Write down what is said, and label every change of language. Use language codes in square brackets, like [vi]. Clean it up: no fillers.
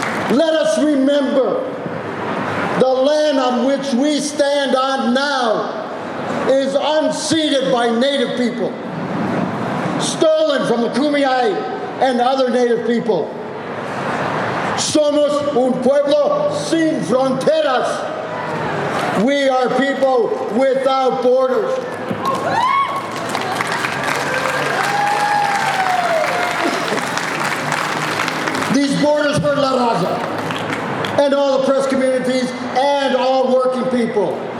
[en] Let us remember the land on which we stand on now is unceded by native people, stolen from the Kumeyaay and other native people. [es] Somos un pueblo sin fronteras. [en] We are people without borders. These borders hurt La Raza and all oppressed communities and all working people.